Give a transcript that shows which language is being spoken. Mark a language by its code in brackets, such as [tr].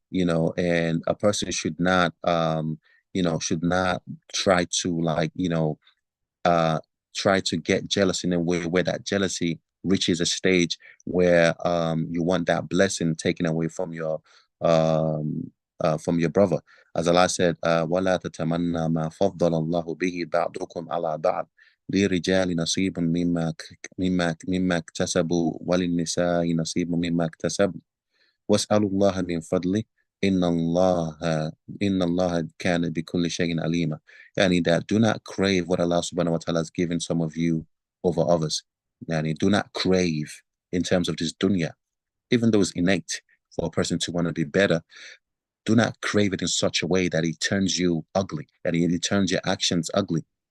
[en] a person should not should not try to uh, try to get jealous in a way where that jealousy reaches a stage where you want that blessing taken away from your brother. [ar] As Allah said, وَلَا تَتَمَنَّى مَا فَضَّلَ اللَّهُ بِهِ بَعْضُكُمْ عَلَى بَعْضٍ لِلرِّجَالِ نَصِيبٌ مما اكتسبوا وللنساء نصيب مما اكتسبوا واسألوا الله من فضله إن الله إن الله كان بكل شيء عليما. [en] Yani that do not crave what Allah subhanahu wa ta'ala has given some of you over others. Yani do not crave in terms of this dunya, even though it's innate for a person to want to be better. Do not crave it in such a way that it turns you ugly, that it turns your actions ugly.